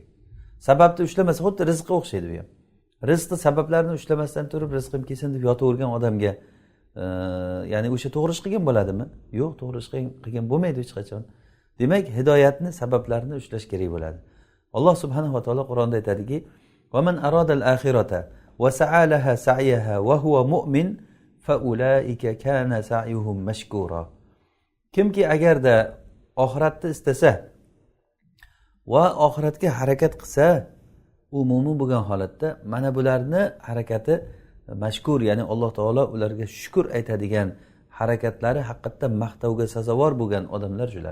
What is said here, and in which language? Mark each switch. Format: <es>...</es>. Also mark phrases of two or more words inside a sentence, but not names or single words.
<uz>Sababni ushlamasa, xuddi rizqqa o'xshaydi bu ham. Rizqni sabablarini ushlamasdan turib rizqim kelsin deb yotavergan odamga ya'ni o'sha to'g'ri ish qilgan bo'ladimi? Yo'q, to'g'ri ish qilgan bo'lmaydi hech qachon. Demak, hidoyatni sabablarini ushlash kerak bo'ladi. Alloh subhanahu va taolo Qur'onda aytadiki:</uz> <ar>"ومن أراد الآخرة وسعى لها سعيها وهو مؤمن فأولئك كان سعيهم مشكورا."</ar> <uz>Kimki agarda oxiratni istasa va oxiratga harakat qilsa, u mo'min bo'lgan holatda mana bularni harakati mashkur, ya'ni Alloh taolo ularga shukr aytadigan harakatlari haqiqatdan maqtovga sazovor bo'lgan odamlar shular.</uz>